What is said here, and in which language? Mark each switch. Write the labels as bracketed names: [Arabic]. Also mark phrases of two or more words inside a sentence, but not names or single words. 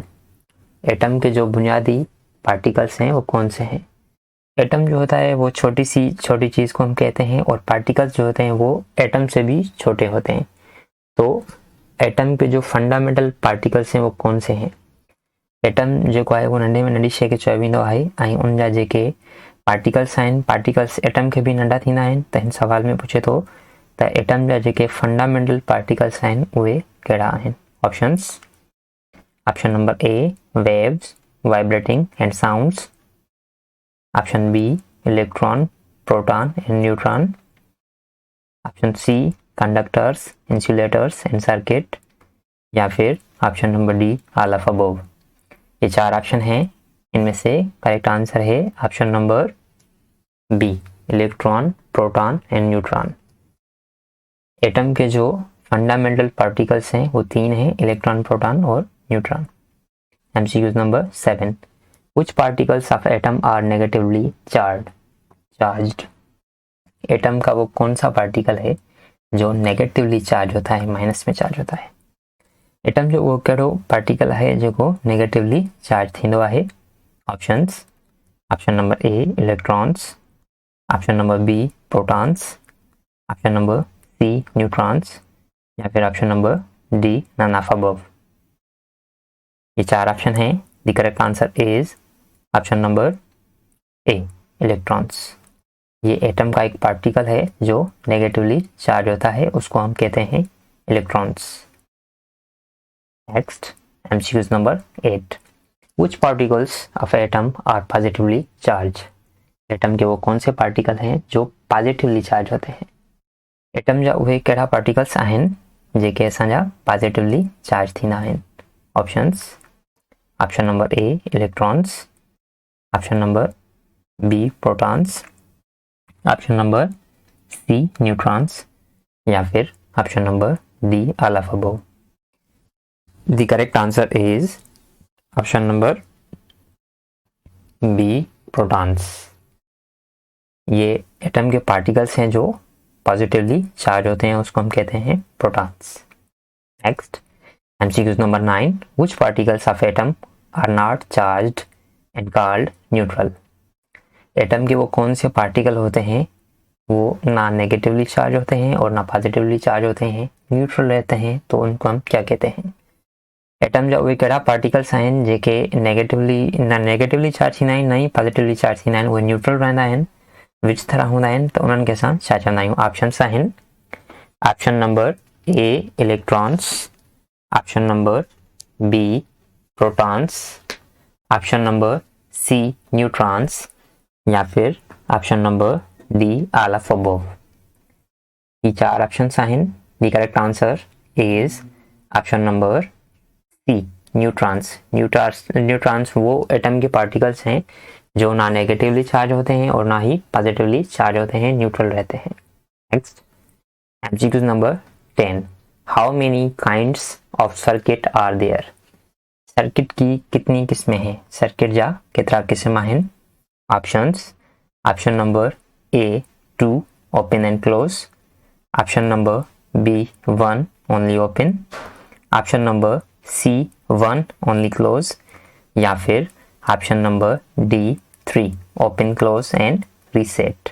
[Urdu] ایٹم کے جو بنیادی پارٹیکلز ہیں وہ کون سے ہیں? ایٹم جو ہوتا ہے وہ چھوٹی چیز کو ہم کہتے ہیں، اور پارٹیکلز جو ہوتے ہیں وہ ایٹم سے بھی چھوٹے ہوتے ہیں. تو ایٹم کے جو [English] fundamental particles [Urdu] ہیں وہ کون سے ہیں? [Sindhi] एटम जो है वो नंढे में नंढी शइ खे चयो वेंदो आहे, ऐं उन जा जेके पार्टिकल्स आहिनि, पार्टिकल्स एटम खे बि नंढा थींदा आहिनि। त हिन सवाल में पुछे थो त एटम जा जेके [English] fundamental particles [Sindhi] आहिनि उहे कहिड़ा आहिनि? ऑप्शंस। [English] option number A waves vibrating and sounds, option B electron proton and neutron, option C conductors insulators and circuit, [Urdu] یا پھر [English] option number D all of above. [Urdu] یہ 4 آپشن ہیں. ان میں سے [English] correct answer है option number B electron proton and neutron. [Urdu] ایٹم کے جو [English] fundamental particles [Urdu] ہیں وہ 3 ہیں، الیکٹران، پروٹان اور نیوٹران. [English] MCQ नंबर 7, which particles of atom are negatively charged? [Urdu] ایٹم کا وہ کون سا پارٹیکل ہے جو [English] negatively charge [Urdu] ہوتا ہے، مائنس میں چارج ہوتا ہے? [Sindhi] एटम जो वो कहिड़ो पार्टिकल है जो [English] negatively charge [Sindhi] थींदो आहे? [English] options, option number A electrons, option number B protons, option number C neutrons, [Urdu] یا پھر [English] option number D none of above. [Urdu] یہ 4 آپشن ہیں. [English] the correct answer is option number A electrons. [Urdu] یہ ایٹم کا ایک پارٹیکل ہے جو [English] negatively charge [Urdu] ہوتا ہے، اس کو ہم کہتے ہیں الیکٹرانز. [English] next MCQ number 8, which particles of atom are positively charged? [Urdu] ایٹم کے وہ کون سے پارٹیکل ہیں جو [English] positively charge [Urdu] ہوتے ہیں? [Sindhi] एटम जा उहे कहिड़ा पार्टिकल्स आहिनि जेके असांजा [English] positively charge [Sindhi] थींदा आहिनि? [English] options, option number A electrons, option number B protons, option number C neutrons, [Urdu] یا پھر [English] option number D all of above. the correct answer is option number B protons. [Urdu] یہ ایٹم کے پارٹیکلز ہیں جو [English] positively charge [Urdu] ہوتے ہیں، اس کو ہم کہتے ہیں پروٹانز. [English] next MCQ number 9, which particles of atom are not charged and called neutral? [Urdu] ایٹم کے وہ کون سے پارٹیکل ہوتے ہیں وہ نہ [English] negatively charge [Urdu] ہوتے ہیں اور نہ [English] positively charge [Urdu] ہوتے ہیں، نیوٹرل رہتے ہیں، تو ان کو ہم کیا کہتے ہیں? [Sindhi] एटम जा उहे कहिड़ा पार्टिकल्स आहिनि जेके [English] negatively charge [Sindhi] थींदा आहिनि, ना ही [English] positively charge [Sindhi] थींदा आहिनि, उहे न्यूट्रल रहंदा आहिनि, विच तरह हूंदा आहिनि, त उन्हनि खे असां छा चवंदा आहियूं? ऑप्शंस आहिनि, [English] option number A electrons, option number B protons, option number C neutrons, [Urdu] یا پھر [English] option number D all of above. [Sindhi] ये 4 ऑप्शंस आहिनि। [English] the correct answer is option number C neutrons. [Urdu] نیوٹرانز وہ ایٹم کے پارٹیکلز ہیں جو نہ [English] negatively charge [Urdu] ہوتے ہیں اور نہ ہی [English] positively charge [Urdu] ہوتے ہیں، نیوٹرل رہتے ہیں. [English] next MCQ number 10, how many kinds of circuit are there? [Urdu] سرکٹ کی کتنی قسمیں ہیں? [Sindhi] सर्किट जा केतिरा क़िस्म आहिनि? [English] options, option number A 2 open and close, option number B 1 only open, option number C 1 only close, [Urdu] یا پھر [English] option number D 3 open close and reset.